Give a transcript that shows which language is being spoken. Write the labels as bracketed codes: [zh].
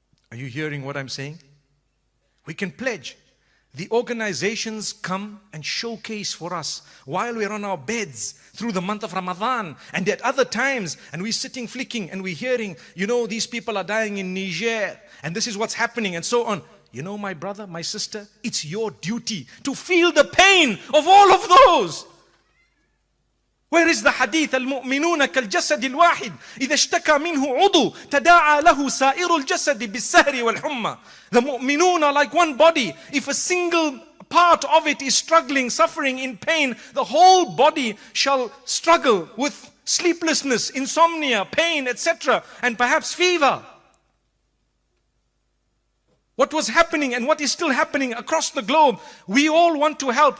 [en] Are you hearing what I'm saying? We can pledge. The organizations come and showcase for us while we're on our beds through the month of Ramadan and at other times, and we're sitting flicking and we're hearing, you know, these people are dying in Niger and this is what's happening and so on. You know, my brother, my sister, it's your duty to feel the pain of all of those. Where is the hadith? [ar] المؤمنون كالجسد الواحد إذا اشتكى منه عضو تداعى له سائر الجسد بالسهر والحمى. [en] The mu'minun are like one body. If a single part of it is struggling, suffering in pain, the whole body shall struggle with sleeplessness, insomnia, pain, etc. and perhaps fever. What was happening and what is still happening across the globe, we all want to help.